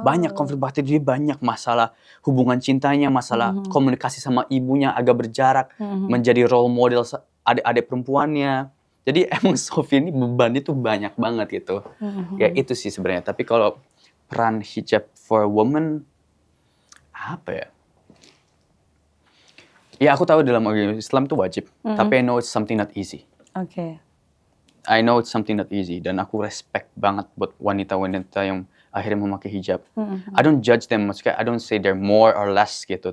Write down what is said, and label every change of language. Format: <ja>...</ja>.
<id>Banyak konflik batin, jadi banyak masalah hubungan cintanya, masalah komunikasi sama ibunya agak berjarak, menjadi role model adik-adik perempuannya. Jadi emang Sophie ini bebannya tuh banyak banget gitu. Ya itu sih sebenarnya. Tapi kalau peran hijab</id> <en>for a woman,</en> <id>apa ya? Ya aku tahu dalam agama Islam itu wajib. Tapi</id> <en>I know it's something not easy. I know it's something not easy.</en> <id>Dan aku respect banget buat wanita-wanita yang akhirnya memakai hijab.</id> <en>I don't judge them.</en> <id>Maksudnya</id> <en>I don't say they're more or less</en> <id>gitu.</id>